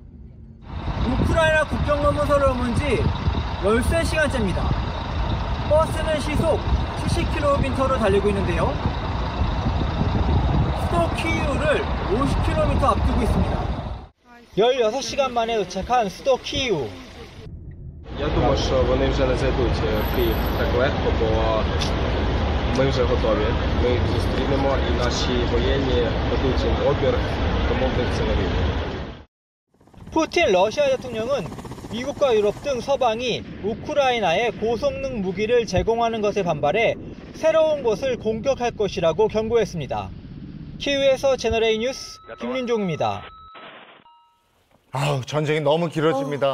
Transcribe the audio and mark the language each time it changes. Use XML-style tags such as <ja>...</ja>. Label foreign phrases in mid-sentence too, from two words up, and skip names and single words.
<ko>우크라이나 국경검문소를 온 지 13시간째입니다. 버스는 시속 70km로 달리고 있는데요. 수도 키이우를 50km 앞두고 있습니다. 16시간 만에 도착한 수도 키이우.</ko> <uk>Я думаю, що вони вже не зайдуть в Київ так легко, бо ми вже готові. Ми їх зустрінемо і наші воєнні дадуть їм опір, тому в них це не вийде.</uk> <ko>푸틴 러시아 대통령은 미국과 유럽 등 서방이 우크라이나에 고성능 무기를 제공하는 것에 반발해 새로운 곳을 공격할 것이라고 경고했습니다. 키이우에서 채널A 뉴스 김윤종입니다. 아우, 전쟁이 너무 길어집니다.</ko>